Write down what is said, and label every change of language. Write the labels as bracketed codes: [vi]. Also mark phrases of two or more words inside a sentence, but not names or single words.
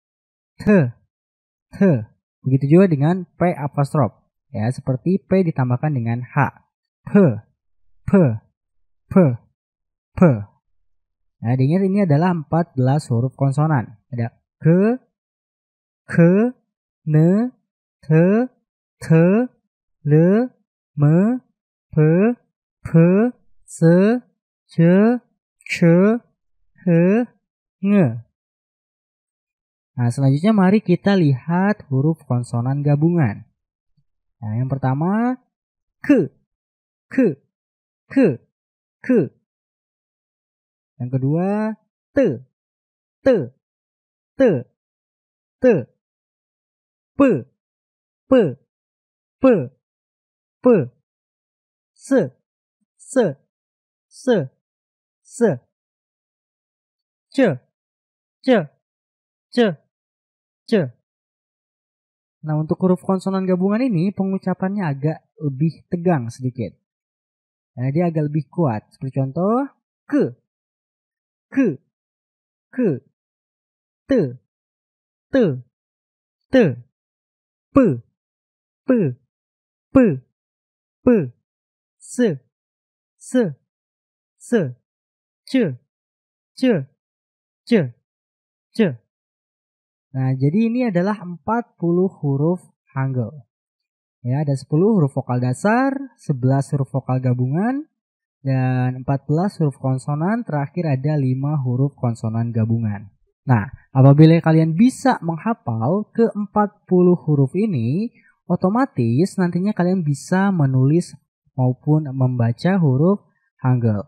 [id] Begitu juga dengan P apostrof. Ya, seperti P ditambahkan dengan H. P. Nah, diingat ini adalah 14 huruf konsonan. Ada ke, ne, te, le, me, pe, se, ce, he, nge. Nah, selanjutnya mari kita lihat huruf konsonan gabungan. Nah, yang pertama ke. Yang kedua te. Pe. Se. Ce. Nah, untuk huruf konsonan gabungan ini pengucapannya agak lebih tegang sedikit. Nah, dia agak lebih kuat. Seperti contoh ke, te, pe, se, ce. Nah, jadi ini adalah 40 huruf Hangul. Ya, ada 10 huruf vokal dasar, 11 huruf vokal gabungan, dan 14 huruf konsonan, terakhir ada 5 huruf konsonan gabungan. Nah, apabila kalian bisa menghafal ke 40 huruf ini, otomatis nantinya kalian bisa menulis maupun membaca huruf Hangul.